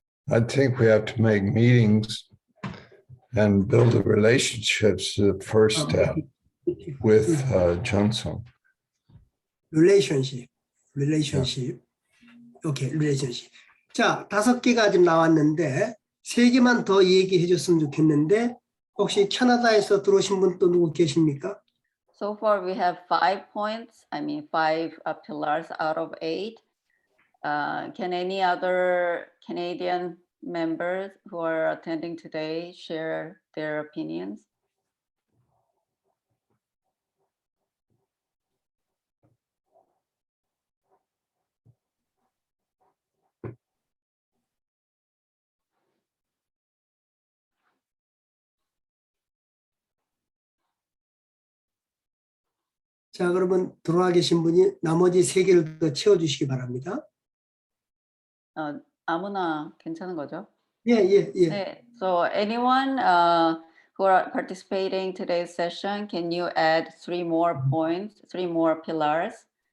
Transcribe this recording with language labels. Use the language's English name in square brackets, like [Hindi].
[English] I think we have to make meetings and build the relationships, the first step with Johnson. relationship. [Korean] 오케이, relationship. 자, 5개가 지금 나왔는데 3개만 더 얘기해 줬으면 좋겠는데 혹시 캐나다에서 들어오신 분 또 누구 계십니까? [English] So far we have 5 points, 5 pillars out of 8. Can any other Canadian members who are attending today share their opinions? [Korean] 자, 그러면 들어와 계신 분이 나머지 3개를 더 채워주시기 바랍니다. 아무나 괜찮은 거죠? 예. 네. [English] So anyone who are participating today's session, can you add 3 more points, 3 more pillars?